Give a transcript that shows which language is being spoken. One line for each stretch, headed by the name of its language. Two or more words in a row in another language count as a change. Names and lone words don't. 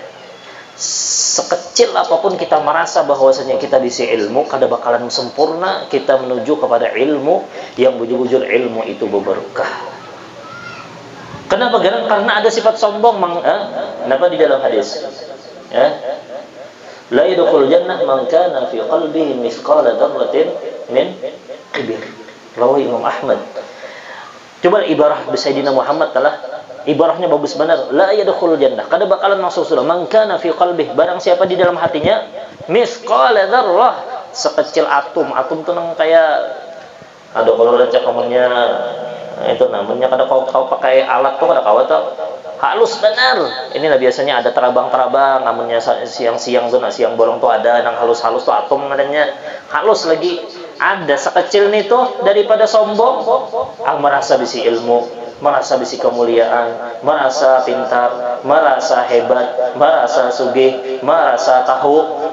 Banjar: Sekecil apapun kita merasa bahwasanya kita bisi ilmu, kada bakalan sempurna kita menuju kepada ilmu yang bujur-bujur ilmu itu berberkah. Kenapa garang? Karena ada sifat sombong. Kenapa di dalam hadis?
Arabic: لا يدخل الجنة من كان في قلبه مثقال ذرة من كبر.
Banjar: Rawi Imam Ahmad. Coba ibarah Sayyidina Muhammad telah ibarahnya bagus benar.
Arabic: لا يدخل الجنة.
Banjar: Kada bakalan masuk surga
Arabic: من كان في قلبه
Banjar: barang siapa di dalam hatinya
Arabic: مثقال ذرة
Banjar: sekecil atom. Atom tuh nang kayak ada kalau lecak kamunya itu namanya kada kau pakai alat tuh kada kau tuh halus benar. Ini lah biasanya ada terabang-terabang, namanya siang-siang tuh, siang bolong tuh ada yang halus-halus tuh atom adanya halus lagi. Ada sekecil nih tuh daripada sombong, merasa bisi ilmu, merasa bisi kemuliaan, merasa pintar, merasa hebat, merasa sugih, merasa tahu.